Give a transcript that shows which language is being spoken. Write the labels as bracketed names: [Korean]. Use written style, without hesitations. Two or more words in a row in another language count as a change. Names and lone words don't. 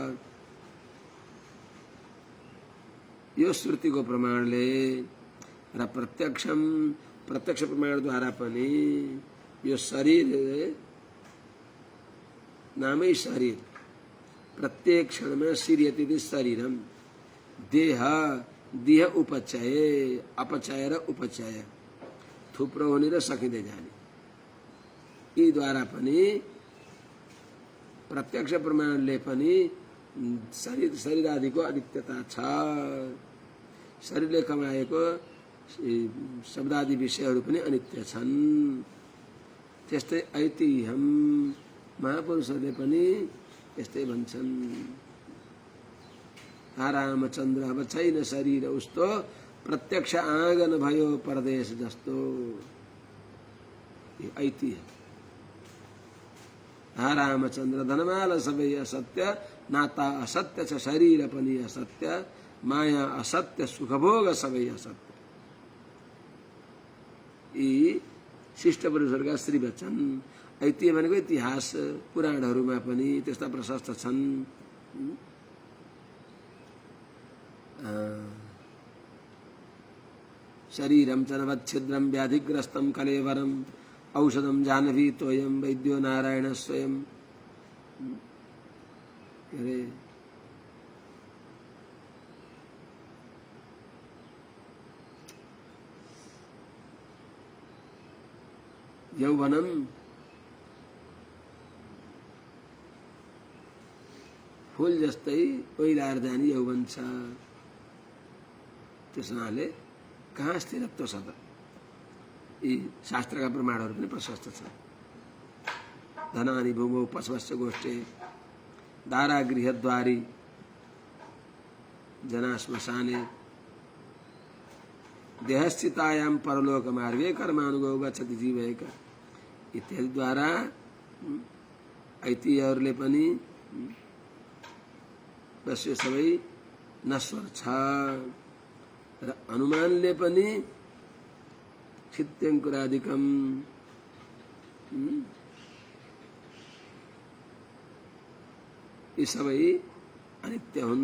[Nepali] यो श्रुतिको प्रमाणले र प्रत्यक्ष प्रमाणद्वारा पनि यो शरीर नामै शरीर प्रत्येक क्षणमा [Sanskrit] सिर्यति शरीरम [Nepali] देह उपचय अपचय र उपचय थुप्रो हुने र सकिँदै जाने यी द्वारा पनि प्रत्यक्ष प्रमाणले पनि शरीर आदिको अनित्यता छ। शरीरले कमाएको शब्दादि विषयहरू पनि अनित्य छन्। त्यस्तै ऐतिह्यम महापुरुषहरूले पनि यस्तै भन्छन्। रामचन्द्र अब छैन शरीर उस्तो प्रत्यक्ष आँगन भयो परदेश जस्तो, ये ऐतिह्य। हा रामचन्द्र धनमाल सबै असत्य, नाता असत्य छ शरीर पनि असत्य, माया असत्य सुखभोग सबै असत्य। यी शिष्ट पुरुषहरूका श्री वचन। ऐतिह्य भनेको इतिहास, पुराणहरूमा पनि त्यस्ता प्रशस्त छन्। [Sanskrit] शरीरम च नवच्छिद्रम व्याधिग्रस्तम कलेवरम, औषधम जानवी तोयम वैद्यो नारायण स्वयं। [Nepali] अरे यौवनम फूल जस्तै पहिलाएर जाने यौवन छ। त्यसनाले कहाँ स्थिरत्व छ त? यी शास्त्रका प्रमाणहरू पनि प्रशस्त छन्। [Sanskrit] धनानि भूमौ पशवश्च गोष्ठे, दारागृहद्वारी जना श्मशाने, देहस्थितायां परलोक मार्गे कर्मानुगो गच्छति जीवैक इत्यादि [Nepali] द्वारा ऐतिह्यहरूले पनि बस यो सबै नश्वर छ। र अनुमानले पनि क्षित्यङ्कुरादिकम यी सबै अनित्य हुन्।